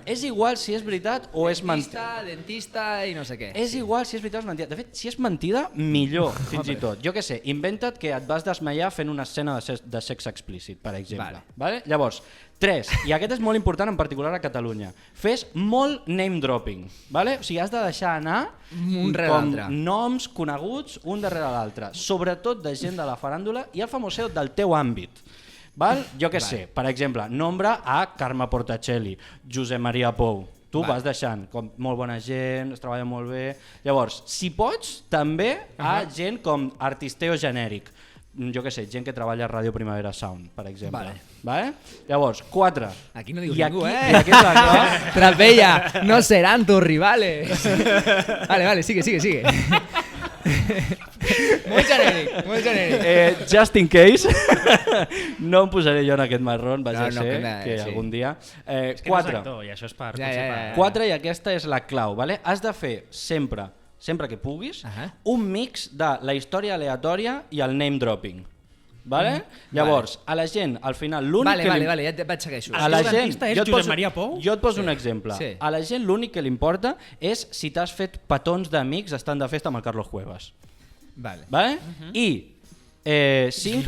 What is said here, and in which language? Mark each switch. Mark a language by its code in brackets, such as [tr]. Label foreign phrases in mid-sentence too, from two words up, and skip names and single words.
[ca] És igual si és veritat o és mentida. Dentista i no sé què. És igual si és veritat o és mentida. De fet, si és mentida, millor, fins i tot. Jo què sé, inventa't que et vas desmaiar fent una escena de sexe explícit, per exemple. Vale? Llavors, 3, i aquest és molt important en particular a Catalunya, fes molt [en] name dropping. [ca] Vale? O sigui, has de deixar anar noms coneguts un darrere l'altre, sobretot de gent de la faràndula i el famoseo del teu àmbit. Val? Jo què sé, per exemple, nombre a Carme Portacelli, Josep Maria Pou. Tu vas deixant, com molt bona gent, es treballa molt bé. Llavors, si pots, també a gent com artisteo genèric. Jo què sé, gent que treballa a Ràdio Primavera Sound, per exemple. Vale? Llavors, 4. Aquí no dius ningú, I aquí és la clau. Trapella, no seran [es] tus rivales. Vale, sigue. [ca] Molt genèric. [en] Just in case, [ca] no em posaré jo en aquest marrón, vaja No, ser que algun dia. 4. I això és per... 4 i aquesta és la clau. Vale? Has de fer sempre que puguis, un mix de la història aleatòria i el [en] name dropping. [ca] Vale? Llavors, a la gent, al final, l'únic que... Vale, ja et segueixo. A la gent, és Josep Maria Pou? Jo et poso un exemple. A la gent l'únic que li importa és si t'has fet petons d'amics estant de festa amb el Carlos Cuevas. Vale? I 5...